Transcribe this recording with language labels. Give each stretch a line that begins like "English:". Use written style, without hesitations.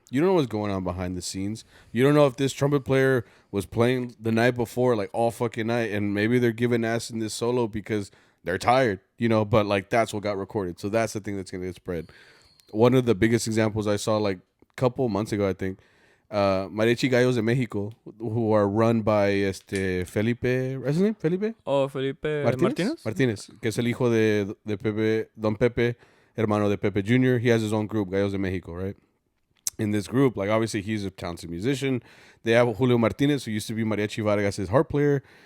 English: You don't know what's going on behind the scenes. You don't know if this trumpet player was playing the night before, like all fucking night, and maybe they're giving ass in this solo because they're tired, you know, but like that's what got recorded. So that's the thing that's going to get spread. One of the biggest examples I saw like a couple months ago, I think, Mariachi Gallos de Mexico, who are run by Felipe. What's his name? Felipe Oh, Felipe Martinez?
Spanish: Martinez, que es el hijo de Pepe, Don Pepe, hermano de Pepe Jr.
English: He has his own group, Gallos de Mexico, right? In this group, like obviously he's a talented musician. They have Julio Martinez, who used to be Mariachi Vargas' harp player.